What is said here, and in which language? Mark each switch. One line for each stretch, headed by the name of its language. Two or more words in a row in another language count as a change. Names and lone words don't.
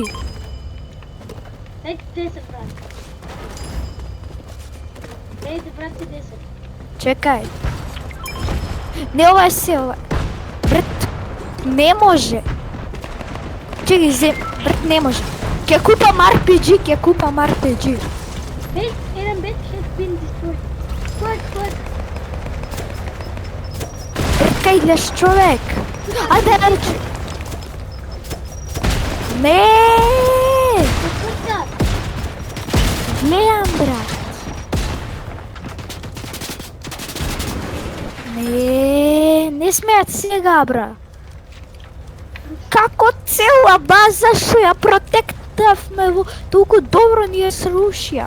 Macedonian: Дај 10 брат. Дај врати 10. Чекај. Не, ова е се, ова. Брат, не може. Чекай, брат, не може. Ќе купам RPG,
English: Base, Eren base has been destroyed. Squad.
Macedonian: Брат, кај гледаш човек? Ајде. Не!
English: What's that?
Macedonian: Гледам, брат. Не смеат сега, бра. Како цела база што ја протектавме во толку добро ни ја срушија.